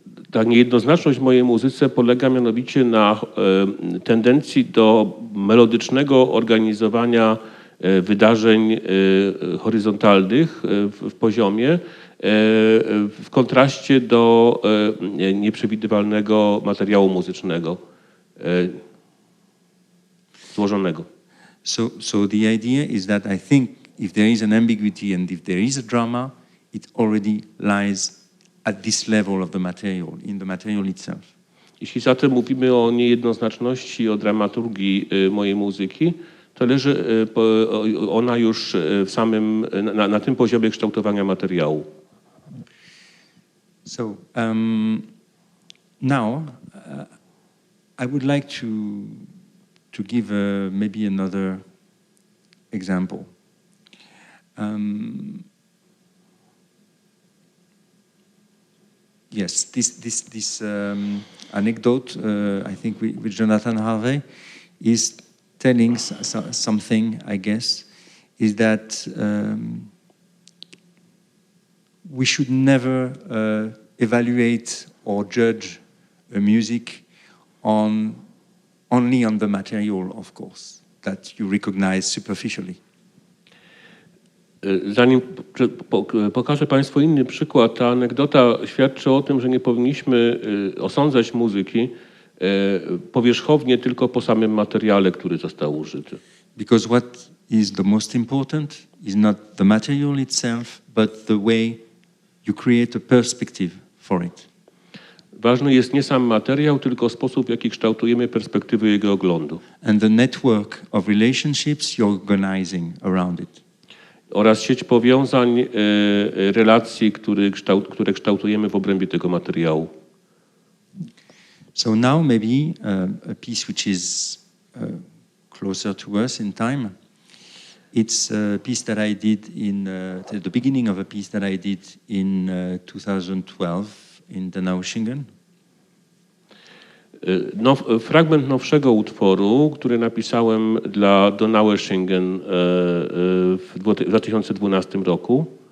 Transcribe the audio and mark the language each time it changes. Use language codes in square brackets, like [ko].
[pl] Ta niejednoznaczność w mojej muzyce polega mianowicie na tendencji do melodycznego organizowania wydarzeń horyzontalnych w poziomie w kontraście do nieprzewidywalnego materiału muzycznego, złożonego. [en] So the idea is that I think if there is an ambiguity and if there is a drama, it already lies at this level of the material, in the material itself. [pl] Jeśli zatem mówimy o niejednoznaczności, o dramaturgii mojej muzyki, to leży ona już w samym, na tym poziomie kształtowania materiału. [en] So now I would like to give maybe another example. Yes, this anecdote, I think with Jonathan Harvey, is telling something, I guess, is that we should never evaluate or judge a music only on the material, of course, that you recognize superficially. [pl] Zanim pokażę Państwu inny przykład, ta anegdota świadczy o tym, że nie powinniśmy osądzać muzyki powierzchownie tylko po samym materiale, który został użyty. [en] Because what is the most important is not the material itself, but the way you create a perspective for it. [pl] Ważny jest nie sam materiał, tylko sposób, w jaki kształtujemy perspektywy jego oglądu. [en] And the network of relationships you're organizing around it. [pl] Oraz sieć powiązań, relacji, które kształtujemy w obrębie tego materiału. [en] So now maybe a piece which is closer to us in time. It's a piece that I did in the beginning of a piece that I did in 2012 in Donaueschingen. [pl] Fragment nowszego utworu, który napisałem dla Donaueschingen w 2012 roku.